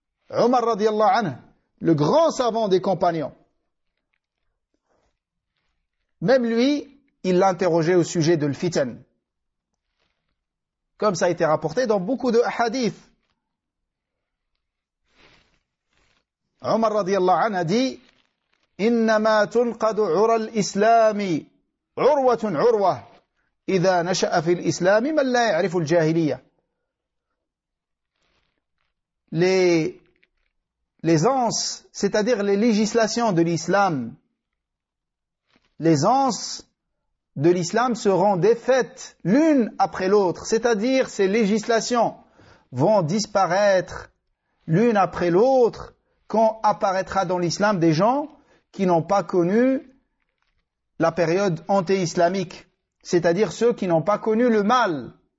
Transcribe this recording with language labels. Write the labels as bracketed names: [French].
[French] Omar radiyallahu anhu, le grand savant des compagnons. Même lui, il l'interrogeait au sujet de l'fitan. Comme ça a été rapporté dans beaucoup de hadiths. [Arabic] Omar radiyallahu anhu [French] a dit, [Arabic] إنما تنقض عرى الإسلام عروة عروة إذا نشأ في الإسلام من لا يعرف الجاهلية. [French] Les anses, c'est-à-dire les législations de l'islam, les anses de l'islam seront défaites l'une après l'autre, c'est-à-dire ces législations vont disparaître l'une après l'autre quand apparaîtra dans l'islam des gens qui n'ont pas connu la période anté-islamique, c'est-à-dire ceux qui n'ont pas connu le mal.